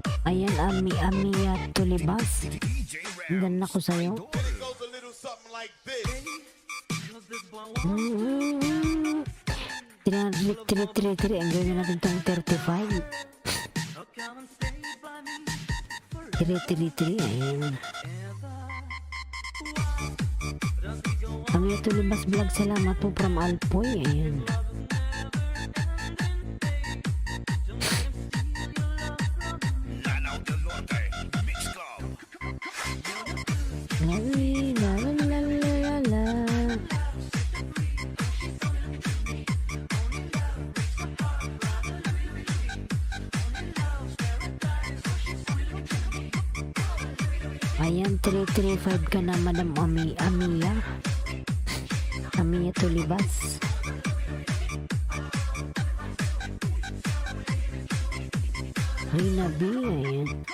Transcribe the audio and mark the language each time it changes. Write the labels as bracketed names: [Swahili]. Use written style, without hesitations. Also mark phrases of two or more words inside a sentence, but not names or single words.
[Filipino] Ayan, Amiya Tulibas. DJ Ganda ko sa'yo. [English] It goes a little something like this. 333. [Filipino] Ang gawin natin itong 35. 333. Ayan. Amiya Tulibas vlog. Salamat po from Alpoy. Ayan. Lanao del Norte, Mix Club. La la la la la la. Ayan, 335 ka na, Madam Amiya. Amiya Tulibas. Rina B, ayan.